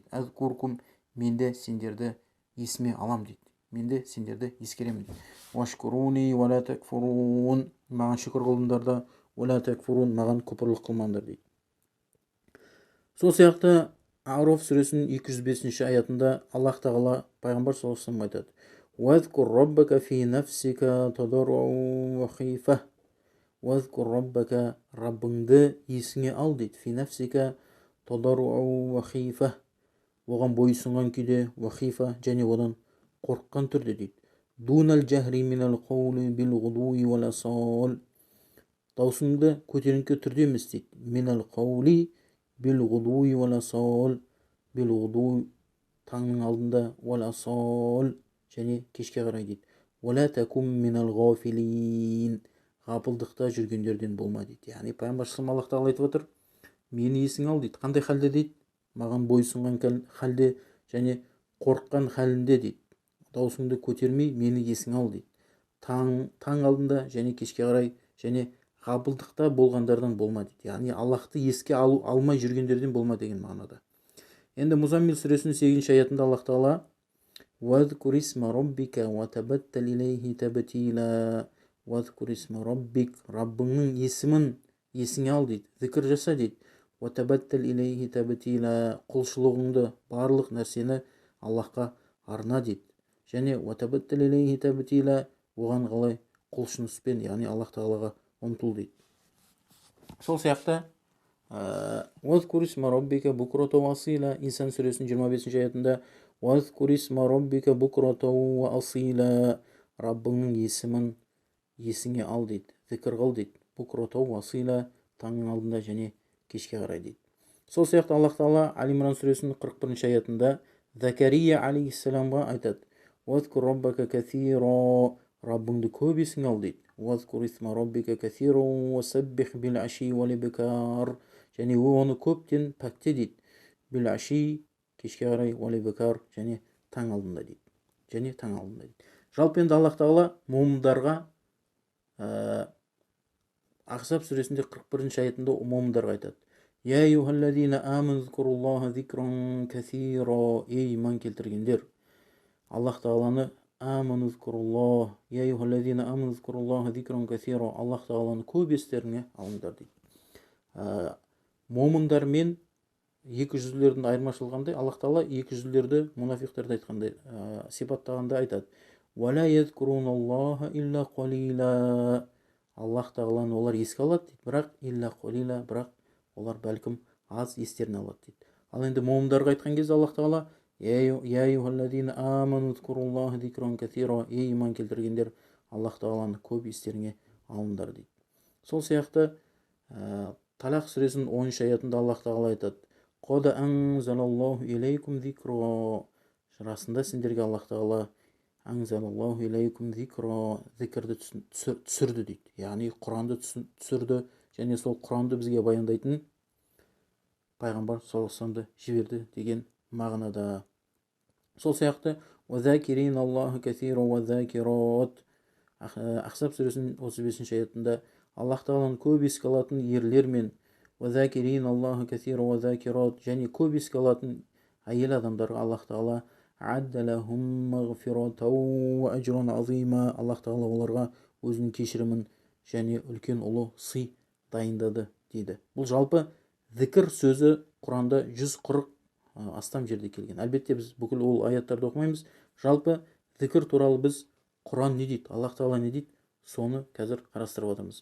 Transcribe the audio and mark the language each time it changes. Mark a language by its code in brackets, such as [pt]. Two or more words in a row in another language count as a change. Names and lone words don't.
[kk] Азкуркум, менде сендерді есіме алам дейді. Менде сендерді ескеремін дейді. [ar] واشكروني ولا تكفرون, [kk] маған шүкір қылыңдар да, [ar] ولا تكفرون, [kk] маған күпірлік қылмаңдар дейді. Сол сияқты Аруф сүресінің 205-ші аятында Аллах тағала пайғамбар [ar] صلى الله عليه وسلم [kk] айтады: [ar] "واذكر ربك في نفسك تضرعا وخيفة". واذكر ربك, [kk] Раббыңды есіңе ал дейді. [ar] في نفسك تضرعا وخيفة, [kk] оған бойсұнған күйде, [ar] وخيفة, [kk] және одан қорыққан түрде дейді. [ar] دون الجهر من القول بالغدو والآصال, [kk] даусыңды көтеріңкі түрде емес дейді. [ar] من القول بالغدو والآصال، بالغدو, [kk] таңның алдында, [ar] والآصال, [kk] және кешке қарай дейді. [ar] ولا تكن من الغافلين, [kk] ғапылдықта жүргендерден болма дейді. Яғни пайғамбар [ar] صلى الله عليه وسلم [kk] Аллах айтып отыр: мені есіңе ал дейді. Қандай халде дейді? Маған бойсұнған халде және қорыққан халінде дейді. Даусыңды көтермей мені есіңе ал дейді. Таң алдында және кешке қарай, және ғапылдықта болғандардан болма дейді. Яғни Аллахты еске алмай жүргендерден болма деген мағынада. Енді Музаммил сүресінің 8-ші аятында Аллах тағала: [ar] "واذكر اسم ربك وتبتل إليه تبتيلا". واذكر اسم ربك, [kk] Раббыңның есімін есіңе ал дейді. Зікір жаса дейді. [ar] وتبتل إليه تبتيلا, [kk] құлшылығыңды, барлық нәрсені Аллахқа арна дейді. [ar] Және وتبتل إليه تبتيلا, [kk] оған қалай? Құлшыныспен, яғни Аллах тағалаға ұмтыл дейді. Сол сияқты [ar] واذكر اسم ربك بكرة وأصيلا, [kk] Инсан сүресінің 25-ші аятында [ar] واذكر اسم ربك بكرة وأصيلا, [kk] Раббыңның есімін есіңе ал дейді. Зікір қыл дейді. [ar] بكرة وأصيلا, [kk] таңның алдында және кешке қарай дейді. Сол сияқты Аллах тағала Али Имран сүресінің 41-ші аятында Закария алейхиссаламға айтады: [ar] "واذكر ربك كثيرا", [kk] Раббыңды көп есіңе ал дейді. [ar] "واذكر اسم ربك كثيرا وسبح بالعشي والإبكار", [kk] және оны көптен пәкте дейді. [ar] بالعشي, [kk] кешке қарай, [ar] والإبكار, [kk] және таң алдында дейді. Және таң алдында дейді. Жалпы енді Аллах тағала момындарға Ахзаб сүресінде 41-ші аятында момындарға айтады: [ar] "يا أيها الذين آمنوا اذكروا الله ذكرا كثيرا", [kk] ей иман келтіргендер, Аллах тағаланы [ar] آمنوا اذكروا الله, يا أيها الذين آمنوا اذكروا الله ذكرا كثيرا, [kk] Аллах тағаланы көп естеріңе алыңдар дейді. Момындар мен екі жүзділердің айырмашылығы қандай? Аллах тағала екі жүзділерді, мұнафиқтарды айтқандай сипаттағанда айтады: [ar] وَلَا يَذْكُرُونَ اللَّهَ إِلَّا قَلِيلًا. [kk] Аллах тағаланы олар еске алады дейді, бірақ [ar] إلا قليلا, [kk] бірақ олар бәлкім аз естеріне алады дейді. Ал енді момындарға айтқан кезде Аллах тағала [ar] يا أيها الذين آمنوا اذكروا الله ذكرا كثيرا, [kk] ей иман келтіргендер, Аллах тағаланы көп естеріңе алыңдар дейді. Сол сияқты Талақ сүресінің 10 аятында Аллах тағала айтады: [ar] "قد أنزل الله إليكم ذكرا". [kk] Расында сендерге Аллах тағала [ar] أنزل الله إليكم ذكرا, [kk] зикрді түсірді дейді. Яғни Құранды түсірді, және сол Құранды бізге баяндайтын пайғамбар [ar] صلى الله عليه وسلم [kk] жіберді деген мағынада. Сол сияқты [ar] وَذَاكِرِينَ اللَّهَ كَثِيرًا وَذَاكِرَاتٍ. [kk] Ахзаб сүресінің 35 аятында Аллах тағаланы көп еске алатын ерлер мен [ar] وَذَاكِرِينَ اللَّهَ كَثِيرًا وَذَاكِرَاتٍ, [kk] және көп еске алатын әйел адамдарға Аллах тағала [ar] عَدَّ لَهُم مَغْفِرَةً وَأَجْرًا عَظِيمًا, [kk] Аллах тағала оларға өзінің кешірімін және үлкен ұлы сый дайындады дейді. Бұл жалпы зікір сөзі Құранда 140 астам жерде келген. Әлбетте біз бүкіл ол аяттарды оқымаймыз. Жалпы зікір туралы біз Құран не дейді, Аллах тағала не дейді, соны қазір қарастырып отырмыз.